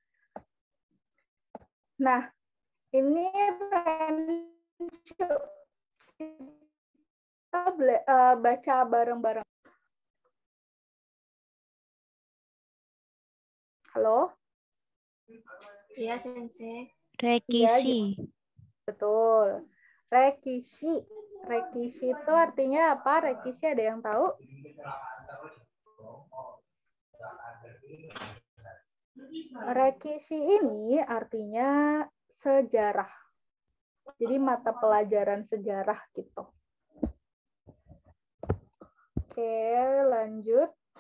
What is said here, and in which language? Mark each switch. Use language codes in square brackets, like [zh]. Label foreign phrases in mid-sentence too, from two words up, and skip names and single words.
[id] Nah, ini kita baca bareng-bareng. Halo? Iya, Sensei. Rekishi. Betul. Rekishi. Rekishi itu artinya apa? Rekishi ada yang tahu? Rekishi ini artinya sejarah. Jadi mata pelajaran sejarah gitu. Oke, lanjut.